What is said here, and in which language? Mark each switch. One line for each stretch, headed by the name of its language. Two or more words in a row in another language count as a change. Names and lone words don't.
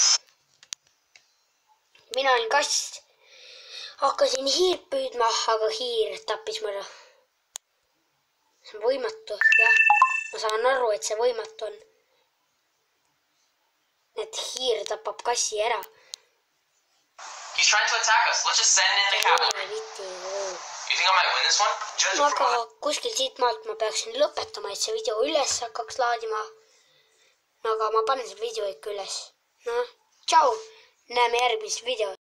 Estonian: Mina olin kass. Hakkasin hiirt püüdma, aga hiir tappis mu ära. See on võimatu, jah. Ma saan aru, et see võimatu on. Et hiir tapab kassi ära.
English: He's trying to attack us. Let's just send in the cavalry. You think I might win this one? Judge
Estonian: Aga kuskil siit maalt ma peaksin lõpetama, et see video üles hakkaks laadima. Aga ma panen see video ikka üles. Noh, tšau. Näeme järgmises videos.